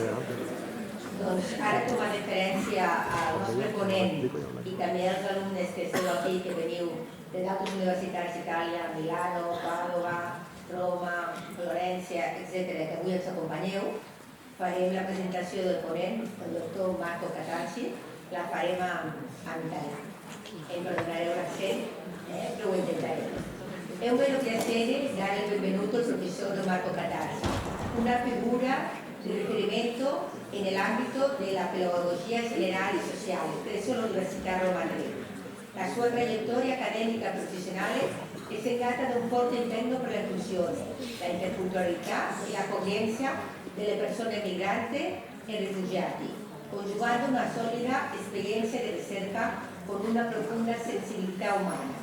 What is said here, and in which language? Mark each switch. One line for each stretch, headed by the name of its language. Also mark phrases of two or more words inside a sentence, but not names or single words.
Catalan: Doncs ara, com a referència al nostre ponent i també als alumnes que esteu aquí, que veniu de d'altres universitats d'Itàlia, Milano, Pàdova, Roma, Florència, etc., que avui ens acompanyeu, farem la presentació del ponent, el doctor Marco Catarci, la farem en italià. Em perdonareu l'accent, però ho intentarem.
Italian: È un vero piacere dare il benvenuto al professor Marco Catarci, una figura di riferimento nell'ambito della pedagogia generale e sociale presso l'Università Roma III. La sua traiettoria accademica e professionale è segnata da un forte impegno per l'inclusione, la interculturalità e l'accoglienza delle persone migranti e rifugiati, congiungendo una solida esperienza di ricerca con una profonda sensibilità umana.